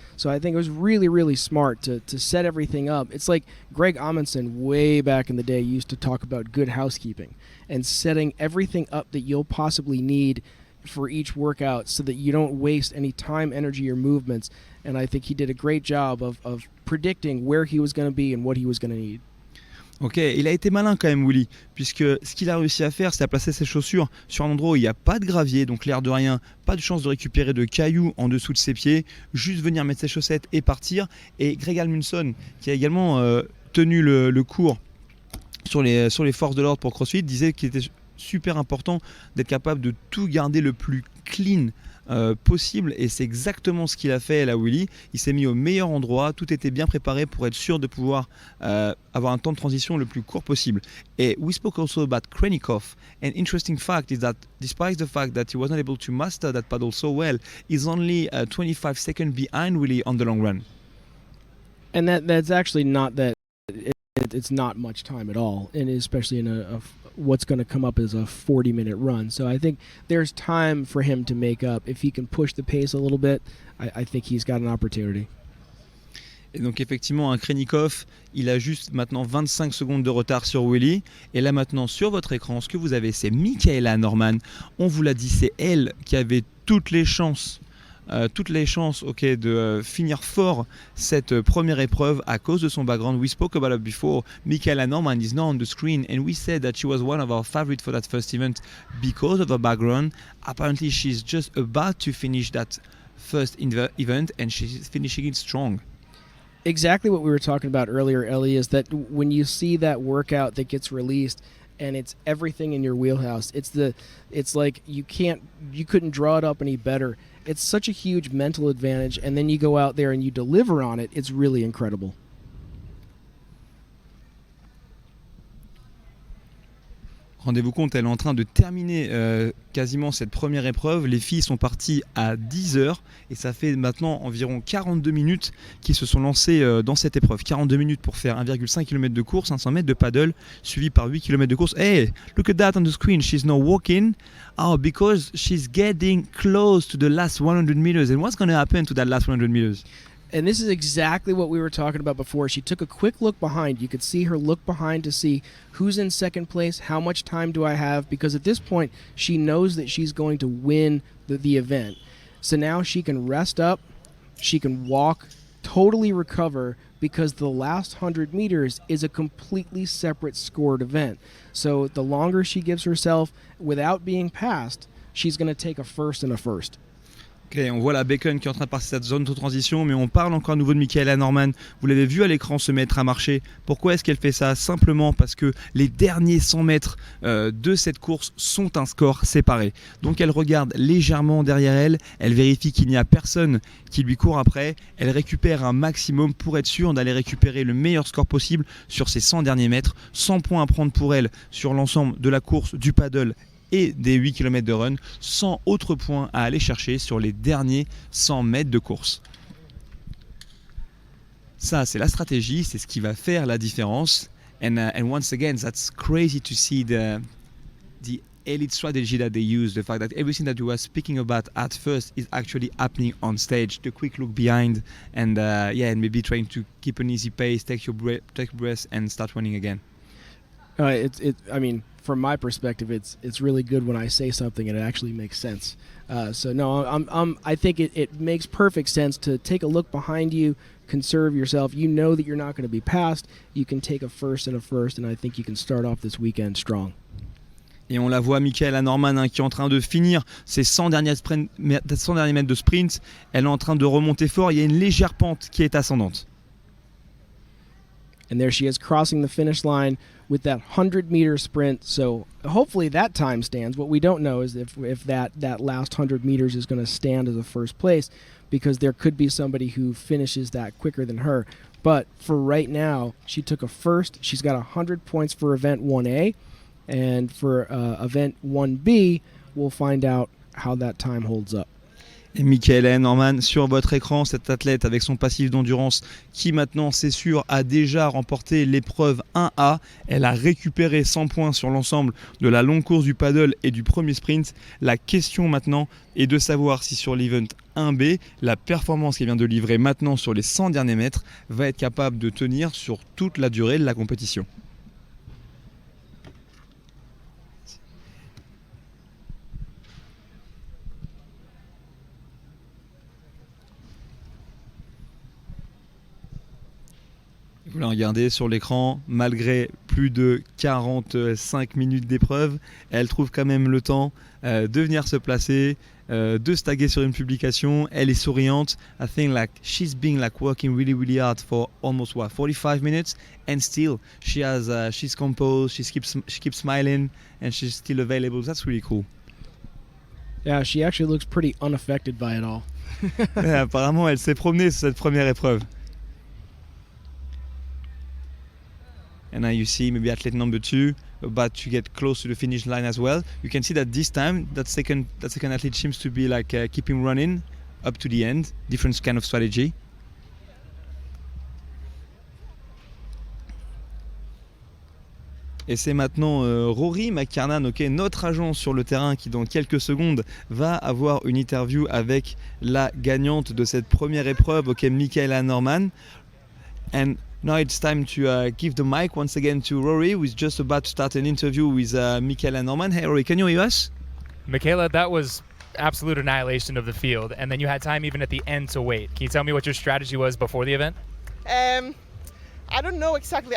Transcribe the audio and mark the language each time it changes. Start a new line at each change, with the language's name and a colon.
English: So I think it was really, really smart to set everything up. It's like Greg Amundsen way back in the day used to talk about good housekeeping and setting everything up that you'll possibly need for each workout so that you don't waste any time, energy, or movements. And I think he did a great job of predicting where he was going to be and what he was going to need.
French: Ok, il a été malin quand même Willy, puisque ce qu'il a réussi à faire, c'est à placer ses chaussures sur un endroit où il n'y a pas de gravier, donc l'air de rien, pas de chance de récupérer de cailloux en dessous de ses pieds, juste venir mettre ses chaussettes et partir. Et Greg Amundsen, qui a également tenu le cours sur les forces de l'ordre pour CrossFit, disait qu'il était super important d'être capable de tout garder le plus clean possible, et c'est exactement ce qu'il a fait là Willy. Il s'est mis au meilleur endroit, tout était bien préparé pour être sûr de pouvoir avoir un temps de transition le plus court possible.
English: Et we spoke also about Krennikov. An interesting fact is that despite the fact that he was not able to master that paddle so well, he's only 25 seconds behind Willy on the long run. And that's actually not that it's not much time at all, and especially in what's going to come up as a 40-minute run. So I think there's time for him to make up. If he can push the pace a little bit, I think he's got an opportunity.
French: Et donc effectivement, un Krennikov, il a juste maintenant 25 secondes de retard sur Willy. Et là maintenant sur votre écran, ce que vous avez, c'est Michaela Norman. On vous l'a dit, c'est elle qui avait toutes les chances de finir fort cette première épreuve à cause de son background.
English: We spoke about it before. Michaela Norman is now on the screen, and we said that she was one of our favorites for that first event because of her background. Apparently she's just about to finish that first event, and she's finishing it strong. Exactly what we were talking about earlier, Ellie, is that when you see that workout that gets released and it's everything in your wheelhouse, it's like you couldn't draw it up any better. It's such a huge mental advantage, and then you go out there and you deliver on it. It's really incredible.
French: Rendez-vous compte, elle est en train de terminer quasiment cette première épreuve. Les filles sont parties à 10h et ça fait maintenant environ 42 minutes qu'ils se sont lancées dans cette épreuve. 42 minutes pour faire 1,5 km de course, 500 mètres de paddle, suivi par 8 km de course.
English: Hey, look at that on the screen. She's now walking. Oh, because she's getting close to the last 100 meters. And what's going to happen to that last 100 meters? And this is exactly what we were talking about before. She took a quick look behind. You could see her look behind to see who's in second place, how much time do I have, because at this point she knows that she's going to win the event. So now she can rest up, she can walk, totally recover, because the last 100 meters is a completely separate scored event. So the longer she gives herself without being passed, she's going to take a first and a first.
French: Ok, on voit la Bacon qui est en train de passer cette zone de transition, mais on parle encore à nouveau de Michaela Norman. Vous l'avez vu à l'écran se mettre à marcher. Pourquoi est-ce qu'elle fait ça? Simplement parce que les derniers 100 mètres de cette course sont un score séparé. Donc elle regarde légèrement derrière elle, elle vérifie qu'il n'y a personne qui lui court après, elle récupère un maximum pour être sûre d'aller récupérer le meilleur score possible sur ces 100 derniers mètres. 100 points à prendre pour elle sur l'ensemble de la course, du paddle et des 8 km de run, 100 autres points à aller chercher sur les derniers 100 mètres de course. Ça, c'est la stratégie, c'est ce qui va faire la différence.
English: And once again, that's crazy to see the elite strategy that they use, the fact that everything that you were speaking about at first is actually happening on stage, the quick look behind, and and maybe trying to keep an easy pace, take breath, and start running again. I mean, from my perspective, it's really good when I say something and it actually makes sense. So no, I think it makes perfect sense to take a look behind you, conserve yourself. You know that you're not going to be passed. You can take a first, and I think you can start off this weekend strong.
French: Et on la voit, Michaela Norman, qui est en train de finir ses 100 derniers mètres de sprint. Elle est en train de remonter fort. Il y a une légère pente qui est ascendante.
English: And there she is crossing the finish line with that 100-meter sprint. So hopefully that time stands. What we don't know is if that last 100 meters is going to stand as a first place, because there could be somebody who finishes that quicker than her. But for right now, she took a first. She's got 100 points for event 1A. And for event 1B, we'll find out how that time holds up.
French: Et Michaela Norman, sur votre écran, cette athlète avec son passif d'endurance qui maintenant, c'est sûr, a déjà remporté l'épreuve 1A. Elle a récupéré 100 points sur l'ensemble de la longue course du paddle et du premier sprint. La question maintenant est de savoir si sur l'event 1B, la performance qu'elle vient de livrer maintenant sur les 100 derniers mètres va être capable de tenir sur toute la durée de la compétition. Vous la regardez sur l'écran, malgré plus de 45 minutes d'épreuve, elle trouve quand même le temps de venir se placer, de se taguer sur une publication. Elle est souriante.
English: I think like she's been like working really hard for almost 45 minutes, and still she's composed, she keeps smiling, and she's still available. That's really cool. Yeah, she actually looks pretty unaffected by it all.
French: Apparemment, elle s'est promenée sur cette première épreuve.
English: And now you see maybe athlete number 2 about to get close to the finish line as well. You can see that this time that second athlete seems to be like keeping running up to the end. Different kind of strategy.
French: Et c'est maintenant Rory McKernan, notre agent sur le terrain, qui dans quelques secondes va avoir une interview avec la gagnante de cette première épreuve, Michaela Norman.
English: And now it's time to give the mic once again to Rory, who is just about to start an interview with Michaela Norman. Hey Rory, can you hear us? Michaela, that was absolute annihilation of the field, and then you had time even at the end to wait. Can you tell me what your strategy was before the event? I don't know exactly.